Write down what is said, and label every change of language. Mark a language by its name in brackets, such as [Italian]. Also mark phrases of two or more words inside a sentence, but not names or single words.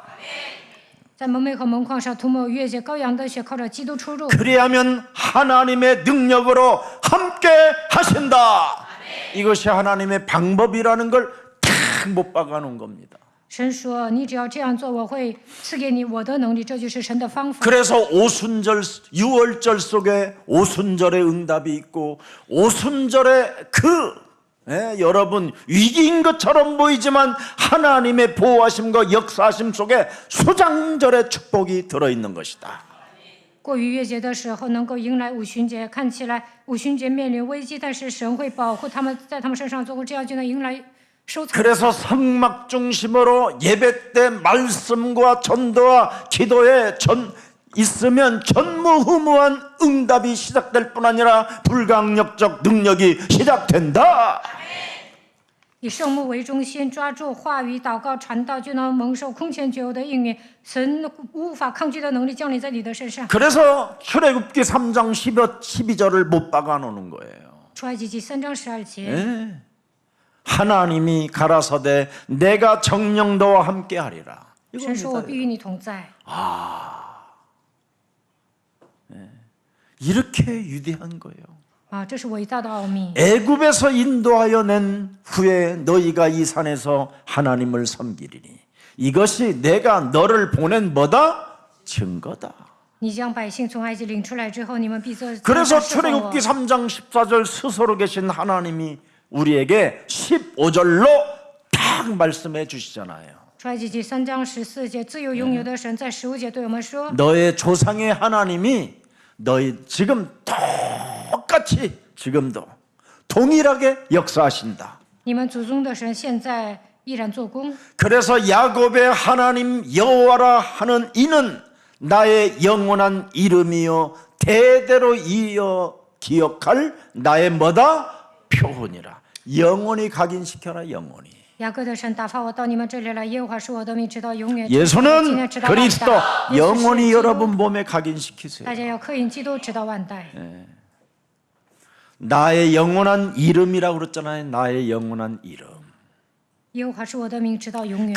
[Chinese] 在门楣和门框上涂抹越节羔羊的血，靠着基督出入。 [Korean] 그리하면 하나님의 능력으로 함께 하신다. 이것이 하나님의 방법이라는 걸 탁 못 박아놓은 겁니다. [Chinese] 神说：“你只要这样做，我会赐给你我的能力。” 这就是神的方法。 [Korean] 그래서 오순절 유월절 속에 오순절의 응답이 있고 오순절의 여러분 위기인 것처럼 보이지만 하나님의 보호하심과 역사하심 속에 수장절의 축복이 들어있는 것이다. [Chinese] 过逾越节的时候，能够迎来五旬节，看起来五旬节面临危机，但是神会保护他们，在他们身上做过，这样就能迎来收藏。 [Korean] 그래서 성막 중심으로 예배 때 말씀과 전도와 기도에 있으면 전무후무한 응답이 시작될 뿐 아니라 불강력적 능력이 시작된다. [Chinese] 以圣幕为中心，抓住话语、祷告、传道，就能蒙受空前绝后的应允。神无法抗拒的能力降临在你的身上。 [Korean] 그래서 출애굽기 3장 12절을 못 박아놓는 거예요. [Chinese] 出埃及记3章12节， [Korean] 네. 하나님이 가라사대 내가 정녕 너와 함께하리라. [Chinese] 神说：“我必与你同在。” [Korean] 이렇게 위대한 거예요. [Chinese] 啊，这是伟大的奥秘。 [Korean] 애굽에서 인도하여 낸 후에 너희가 이 산에서 하나님을 섬기리니 이것이 내가 너를 보낸 뭐다? 증거다. [Chinese] 你将百姓从埃及领出来之后，你们必做。 [Korean] 그래서 [Chinese] 侍奉我 [Korean] 출애굽기 3장 14절 스스로 계신 하나님이 우리에게 15절로 딱 말씀해 주시잖아요. [Chinese] 出埃及记3章14节，自有永有的神在15节对我们说： [Korean] 너의 조상의 하나님이 너희 지금 똑같이 지금도 동일하게 역사하신다. [Chinese] 你们祖宗的神现在依然做工。 [Korean] 그래서 야곱의 하나님 여호와라 하는 이는 나의 영원한 이름이요 대대로 이어 기억할 나의 뭐다? 표훈이라. 영원히 각인시켜라. 영원히. [Chinese] 雅各的神打发我到你们这里来，耶和华是我的名，直到永远。 [Korean] 예수는 그리스도 [Chinese] 耶稣是 [Korean] 영원히 [Chinese] 基督 [Korean] 여러분 몸에 각인시키세요. [Chinese] 大家要刻印基督，直到万代。 [Korean] 나의 영원한 이름이라고 그랬잖아요. 나의 영원한 이름. [Chinese] 耶和华是我的名，直到永远。